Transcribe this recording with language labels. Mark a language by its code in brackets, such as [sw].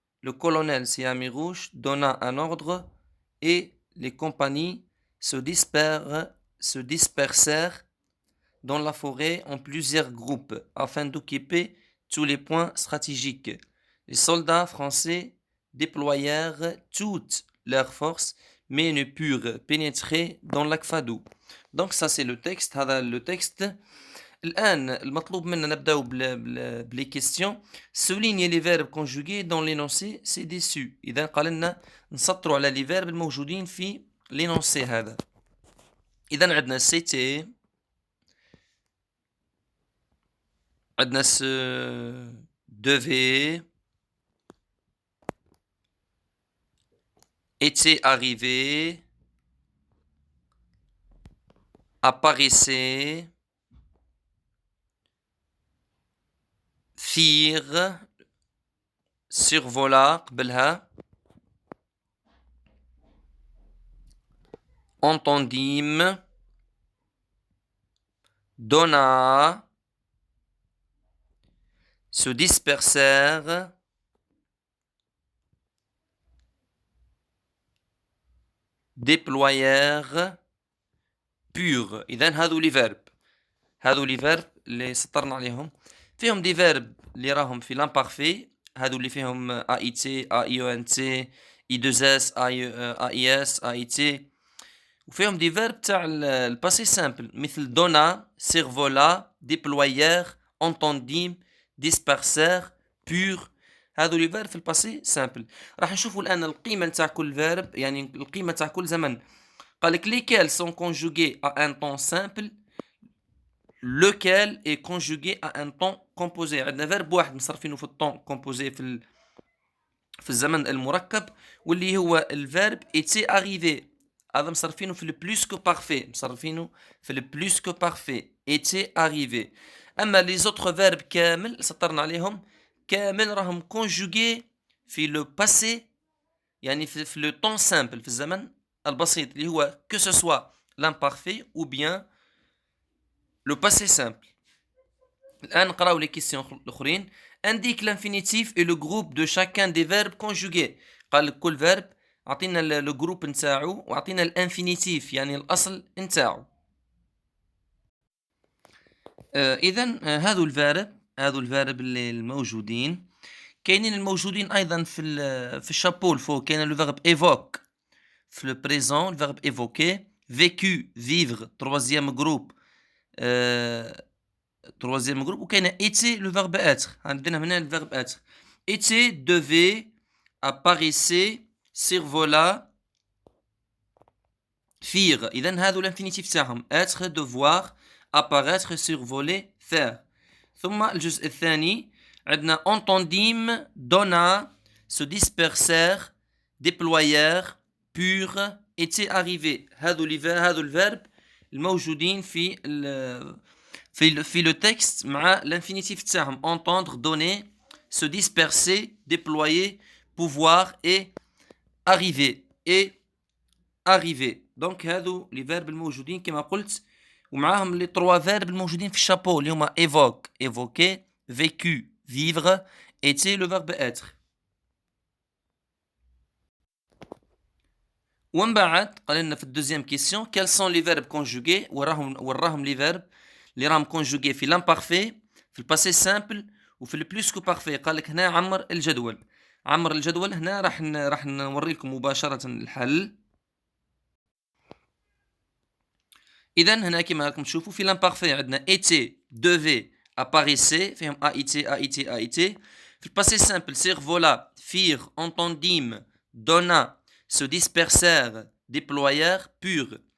[fr] Le colonel Siami Rouge donna un ordre et les compagnies se dispersèrent dans la forêt en plusieurs groupes afin d'occuper tous les points stratégiques. Les soldats français déployèrent toutes leurs forces mais ne purent pénétrer dans l'Akfadou. Donc ça c'est le texte. هذا le texte. [ar] الآن المطلوب منا نبداو بلي كيستيون. [fr] souligner les verbes conjugués dans l'énoncé ci-dessus. [ar] إذا قال لنا نسطروا على لي فيرب الموجودين في l'énoncé هذا. إذا عندنا c'était، عندنا se devait، était arrivé، apparaissait، firent، survola قبلها، [fr] entendîmes، donna، se dispersèrent، déployèrent، pure. [ar] إذا هذو لي فيرب، هذو لي فيرب اللي سطرنا عليهم. فيهم دي فيرب اللي راهم في لامبارفي، هذو اللي فيهم اي تي اي او ان تي اي 2 اس اي اس اي تي. وفيهم دي فيرب تاع الباسي سامبل مثل دونا، سيرفولا، ديبلويير، انتونديم، ديسبرسير، بور. هذو لي فيرب في الباسي سامبل. راح نشوفوا الان القيمه نتاع كل فيرب، يعني القيمه تاع كل زمن. [fr] قال لك lesquels sont conjugués à un temps simple lequel est conjugué à un temps composé. [ar] عندنا فيرب واحد مصرفينه في الطون كومبوزي في الزمن المركب، واللي هو الفيرب était arrivé. هذا مصرفينه في البلوس كو بارفي، مصرفينه في البلوس كو بارفي était arrivé. اما لي زوتر فيرب كامل سطرنا عليهم كامل راهم كونجوغي في لو باسي، يعني في لو طون سامبل، في الزمن البسيط اللي هو [fr] que ce soit l'imparfait ou bien le passé simple. [ar] الآن نقراو les questions الأخرين. [fr] indique l'infinitif et le groupe de chacun des verbes conjugués. [ar] قال كل verbe عطينا le groupe نتاعو وعطينا الانفينيتيف يعني الأصل نتاعو. إذا هذو الفيرب اللي الموجودين. كاينين الموجودين أيضا في الشابو الفوق. كاين le verbe évoque في le présent، le verbe évoquer. [fr] vécu vivre troisième groupe. troisième groupe. وكاين était le verbe être. عندنا هنا le verbe être. était devait apparaissait survola faire إذن هذو l'infinitif تاعهم être devoir apparaître survoler faire. ثم الجزء الثاني عندنا entendîmes donna se dispersèrent déployèrent purent étaient arrivés. هذو الفيرب الموجودين في le texte مع l'infinitif تاعهم entendre donner se disperser déployer pouvoir et arriver. [ar] دونك هذو لي فيرب الموجودين كما قلت ومعاهم لي تروا فيرب الموجودين في الشابو اللي هما évoque évoquer vécu vivre était le verbe être. ومن بعد قال لنا في الدوزيام كيسيون [fr] quels sont les verbes conjugués [ar] وراهم لي فيرب اللي راهم كونجوغي في l'imparfait في الباسي سامبل وفي البلوس كو بارفي. قال لك هنا عمر الجدول هنا راح نوري لكم مباشرة الحل. [fr] إذا هنا كما راكم تشوفوا في l'imparfait عندنا était devait apparaissait فيهم a été في الباسي سامبل survola firent entendîmes donna se dispersèrent déployèrent purent.